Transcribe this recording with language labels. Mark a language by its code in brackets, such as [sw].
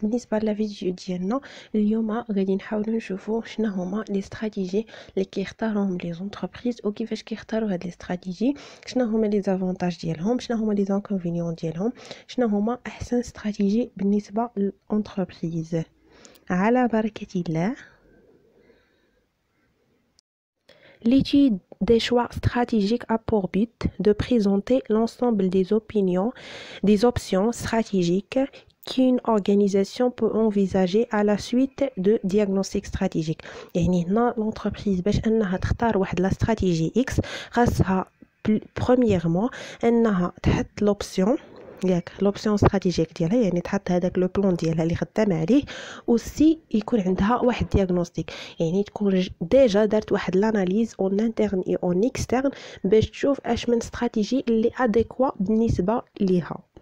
[ar] بالنسبه للفيديو ديالنا اليوم غادي نحاولوا نشوفوا شنو هما لي استراتيجي اللي كيختاروهم لي زونتربريز وكيفاش كيختاروا هاد لي استراتيجي، شنو هما لي زافونتاج ديالهم، شنو هما لي زانكونفينيون ديالهم، شنو هما احسن استراتيجي بالنسبه للانتربريز على بركة الله. [fr] L'étude des choix stratégiques a pour but de présenter l'ensemble des options stratégiques qu'une organisation peut envisager à la suite de diagnostic stratégique. [ar] يعني هنا l'entreprise باش انها تختار واحد لا استراتيجي X خاصها premièrement انها تحط l'option ياك لوبسيون استراتيجيك ديالها، يعني تحط هذاك لو بلان ديالها اللي خدام عليه، وسي يكون عندها واحد دياغنوستيك، يعني تكون ديجا دارت واحد لاناليز اون انترن اي اون اكسترن باش تشوف اش من استراتيجي اللي اديكوا بالنسبه ليها.